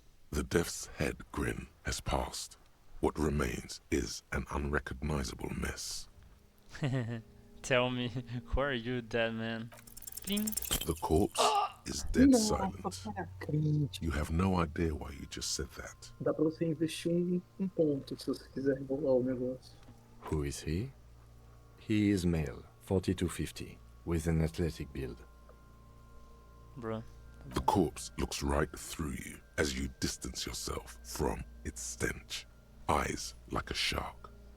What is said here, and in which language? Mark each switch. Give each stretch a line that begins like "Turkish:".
English: The death's head grin has passed. What remains is an unrecognizable mess. Tell me, who are you, dead man? Bling. The corpse is dead
Portuguese: Nossa,
English: silent.
Portuguese: para crente.
English: You have no idea why you just said that.
Portuguese: Dá pra você investir um ponto se você quiser rolar o negócio.
English: Who is he? He is male, 40 to 50, with an athletic build. Bro. The corpse looks right through you as you distance yourself from its stench, eyes like a shark.